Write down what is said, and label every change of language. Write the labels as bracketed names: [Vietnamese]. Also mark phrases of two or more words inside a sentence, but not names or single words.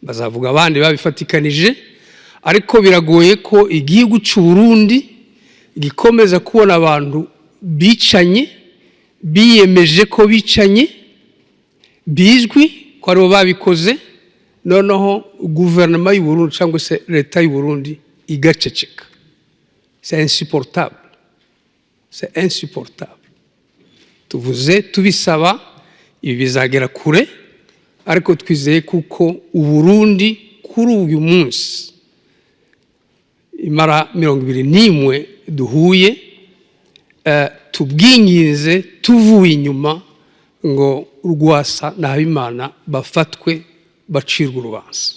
[Kinyarwanda] bazavuga abandi babifatikanije, ariko biragoye ko igihugu cy'u Burundi gikomeza kubona abantu bicanye, biyemeje ko bicanye, bizwi ko aribo babikoze, noneho guverinoma y'u Burundi cyangwa se leta y'u Burundi igaceceka. [French] C'est insupportable. C'est insupportable. [Kinyarwanda] Tuvuze tubisaba ibi bizagera kure, ariko twizeye kuko u Burundi kuri uyu munsi imara 21 duhuye, tubwinginze tuvuye inyuma ngo Rwasa na Habimana bafatwe bacirwa urubanza.